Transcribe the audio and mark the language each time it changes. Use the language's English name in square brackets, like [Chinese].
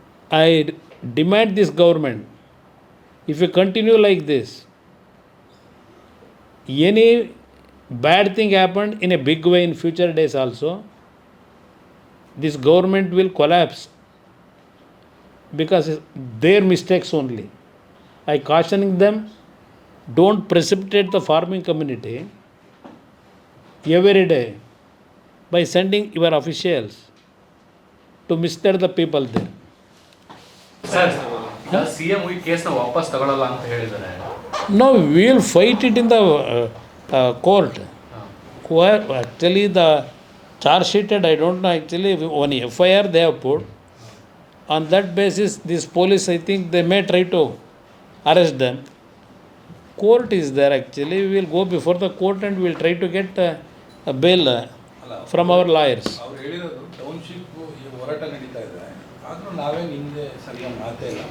[English] I demand this government, if you continue like this, any bad thing happened in a big way in future days also, this government will collapse because their mistakes only. I cautioning them, don't precipitate the farming community every day by sending your officials to mislead the people there. [Kannada] Sir CM ಈ ಕೇಸ್ನ ವಾಪಸ್ ತಗೊಳ್ಳಲ್ಲ ಅಂತ ಹೇಳಿದ್ದಾರೆ. [English] No, we will fight it in the court. Actually, the charge sheeted, I don't know, actually, one FIR they have put. On that basis, this police, I think, they may try to arrest them. Court is there, actually. We will go before the court and we will try to get a bail from our lawyers. [Kannada] ಅವರು ಹೇಳಿರೋದು township ಹೋರಾಟ ನಡೀತಾ ಇದೆ, ಆದರೂ ನಾವೇ ನಿಮಗೆ ಸರಿಯಾಗಿ ಮಾತೇ